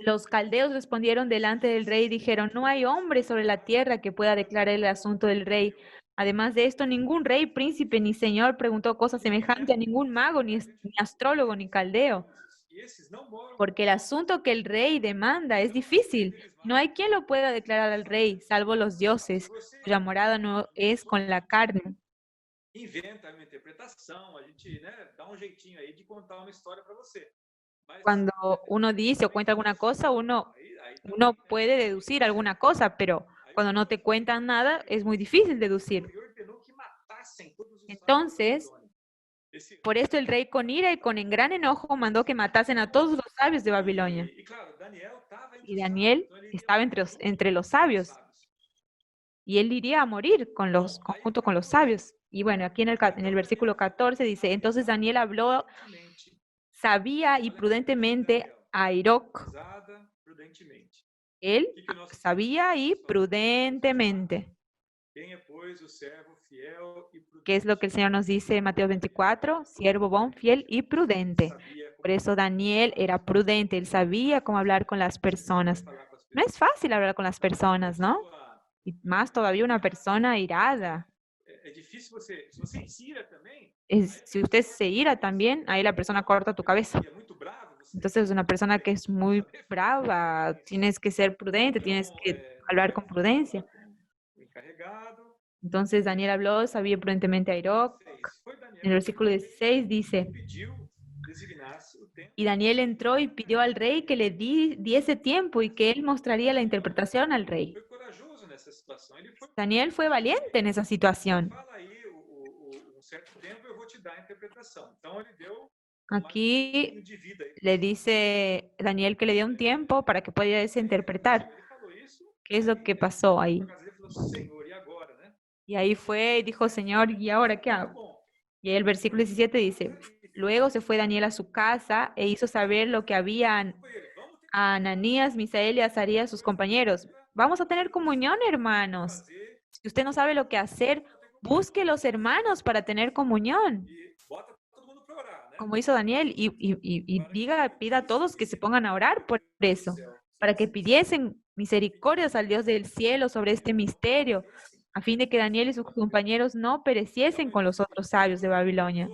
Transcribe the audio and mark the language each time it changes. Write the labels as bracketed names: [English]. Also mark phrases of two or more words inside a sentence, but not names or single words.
[Spanish] los caldeos respondieron delante del rey y dijeron, no hay hombre sobre la tierra que pueda declarar el asunto del rey. Además de esto, ningún rey, príncipe ni señor preguntó cosa semejante a ningún mago, ni astrólogo, ni caldeo. [Portuguese] E esses não moram [Spanish] Porque el asunto que el rey demanda es difícil. No hay quien lo pueda declarar al rey, salvo los dioses, cuya morada no es con la carne. [Portuguese] inventa uma interpretação, a gente, né, dá um jeitinho aí de contar uma história para você. Mas [Spanish] Cuando uno dice o cuenta alguna cosa, uno [Portuguese] aí [Spanish] puede deducir alguna cosa, pero cuando no te cuentan nada, es muy difícil deducir. [Portuguese] ordenou que matassem todos os [Spanish] Entonces, [Portuguese] sábios da Babilônia. Esse- [Spanish] Por esto el rey con ira y con en gran enojo mandó que matasen a todos los sabios de Babilonia. [Portuguese] E claro, Daniel estava entre [Spanish] Y [Portuguese] os Daniel sábios, então ele [Spanish] estaba [Portuguese] ia [Spanish] entre los sabios. Y él iría a morir junto con los sabios. Y bueno, aquí en el versículo 14 dice, entonces Daniel habló Prudentemente, sabía y prudentemente a Iroc. [Portuguese] usada prudentemente. [Spanish] Él sabía y prudentemente. [Portuguese] Quem é, pois, o servo fiel e prudente? [Spanish] ¿Qué es lo que el Señor nos dice en Mateo 24? Siervo bon, fiel y prudente. [Portuguese] Sabia [Spanish] Por eso Daniel era prudente, él sabía cómo hablar con las personas. [Portuguese] falar com as [Spanish] No es fácil hablar con las personas, ¿no? [Portuguese] pessoas. [Spanish] Y más todavía una persona irada. [Portuguese] É difícil você, se você se ira também, [Spanish] Si usted se ira también, ahí la persona corta tu cabeza. [Portuguese] e é muito bravo, você [Spanish] Entonces es una persona que es muy brava, tienes que ser prudente, tienes que hablar con prudencia. [Portuguese] o encarregado. [Spanish] Entonces Daniel habló, sabía prudentemente a Iroc. [Portuguese] 16. Foi Daniel [Spanish] En el versículo 16 dice, [Portuguese] que pediu designasse o tempo. [Spanish] y Daniel entró y pidió al rey que le diese tiempo y que él mostraría la interpretación al rey. [Portuguese] Foi corajoso nessa situação. Ele foi. [Spanish] Daniel fue valiente en esa situación. [Portuguese] Fala aí um certo tempo, eu vou te dar a interpretação. Então ele deu [Spanish] Aquí [Portuguese] um de vida aí. [Spanish] le dice Daniel que le dio un tiempo para que pudiese interpretar. [Portuguese] Ele falou isso, [Spanish] ¿Qué es lo que pasó ahí? [Portuguese] por causa ele falou: Senhor, e agora, né? [Spanish] Y ahí fue y dijo, Señor, ¿y ahora qué hago? [Portuguese] Bom, [Spanish] Y el versículo 17 dice, luego se fue Daniel a su casa e hizo saber lo que habían [Portuguese] foi ele. Vamos ter [Spanish] a Ananías, Misael y Azarías, sus compañeros. Vamos a tener comunión, que hermanos. [Portuguese] fazer. [Spanish] Si usted no sabe lo que hacer, busque los hermanos para tener comunión, [Portuguese] E bota todo mundo para orar, né? [Spanish] como hizo Daniel, y pida a todos que se pongan a orar por eso, para que pidiesen misericordias al Dios del cielo sobre este misterio, a fin de que Daniel y sus compañeros no pereciesen con los otros sabios de Babilonia.